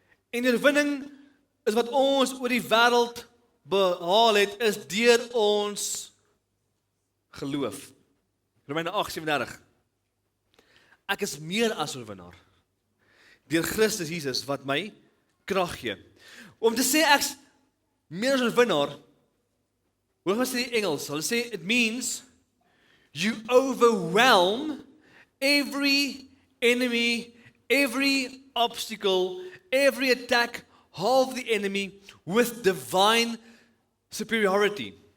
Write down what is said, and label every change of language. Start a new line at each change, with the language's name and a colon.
Afrikaans: En die oorwinning is wat ons oor die wêreld behaal het, is deur ons geloof. Romeine 8:37. Ek is meer as oorwinnaar deur Christus Jesus wat my krag gee. Om te sê ek's meer as oorwinnaar, hoe gaan dit in Engels? Hulle sê
English: it means you overwhelm every enemy, every obstacle, every attack of the enemy with divine superiority.